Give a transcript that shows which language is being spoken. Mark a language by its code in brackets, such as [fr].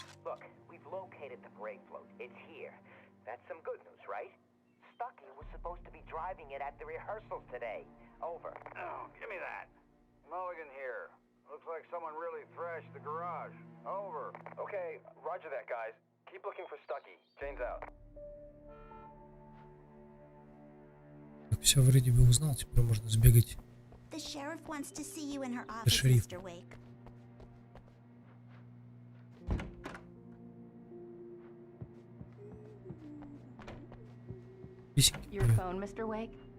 [en] Look, we've located the brake float. It's here. That's some good news, right? Stucky was supposed to be driving it at the rehearsals today. Over. Oh, give me that. Mulligan here. Looks like someone really thrashed the garage. Over. Okay, roger that, guys. Keep looking for Stucky. Jane's out. [ru] Все вроде бы узнал, теперь можно сбегать. [en] The sheriff wants to see you in her office, Sheriff. Mr. Wake. Your phone, Mr. Wake?